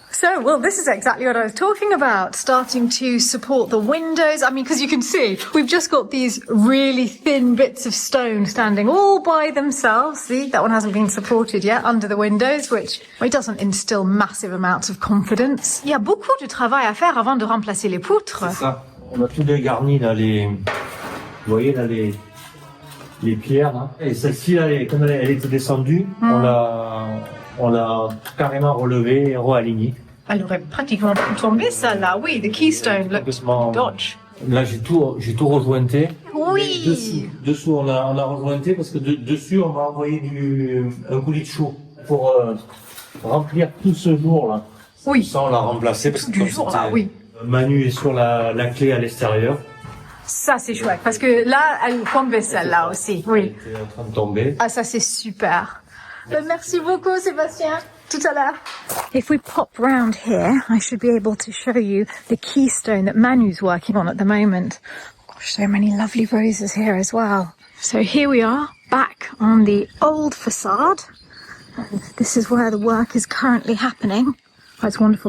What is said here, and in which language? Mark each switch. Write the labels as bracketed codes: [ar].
[en] So, well, this is exactly what I was talking about, starting to support the windows. I mean, because you can see, we've just got these really thin bits of stone standing all by themselves. See, that one hasn't been supported yet under the windows, which it doesn't instill massive amounts of confidence. [fr] Il y a beaucoup de travail à faire avant de remplacer les poutres. C'est ça. On a tout dégarni, là, vous voyez, là, les pierres, là. Et celle-ci, là, comme elle était descendue, on l'a carrément relevée et re-alignée. Elle aurait pratiquement pu tomber, celle-là. [en] Oui, the keystone looks dodge. [fr] Là, j'ai tout rejointé. Oui. Dessous, on a rejointé parce que dessus, on m'a envoyé un coulis de chaux pour remplir tout ce jour-là. Oui. Ça, on l'a remplacé parce que du jour, là, oui. Manu est sur la clé à l'extérieur. Ça, c'est chouette, parce que là, elle tombait celle-là aussi. Oui. Elle était en train de tomber. Ah, ça, c'est super. Merci beaucoup, Sébastien. Tout à l'heure. [en] If we pop round here, I should be able to show you the keystone that Manu's working on at the moment. So many lovely roses here as well. So here we are back on the old facade. This is where the work is currently happening. Oh, it's wonderful.